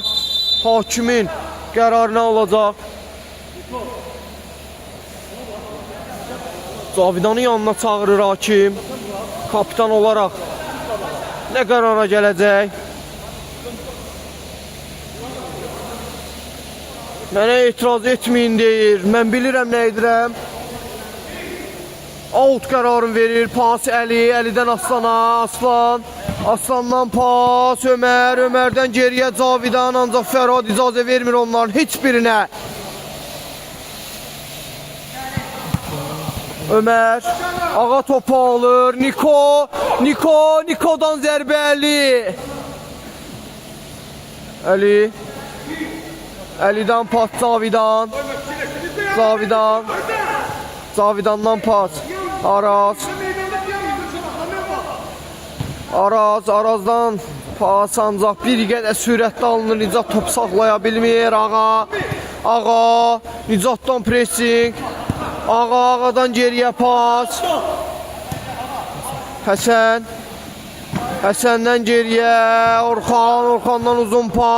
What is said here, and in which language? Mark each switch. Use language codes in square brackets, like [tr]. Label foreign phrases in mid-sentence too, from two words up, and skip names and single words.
[az] Hakimin qərarı nə olacaq? Cavidanın yanına çağırır hakim. Kapitan olaraq nə qərara gələcək? Mənə etiraz etməyin deyir. Mən bilirəm nə edirəm. Out qərarını verir. Pas Əlidən Aslana. Aslandan pas Ömərdən geriyə Cavidan, ancaq Fərhad icazə vermir onların heç birinə. Ömər Ağa topu alır. Nikodan zərbə Əlidən pas Cavidandan pas Arazdan pas ancaq bir qədər sürətli alınır. Nicat top saxlaya bilmir. Ağa Nicatdan pressing. Ağadan geriyə pas. Həsəndən geriyə Orxandan uzun pas.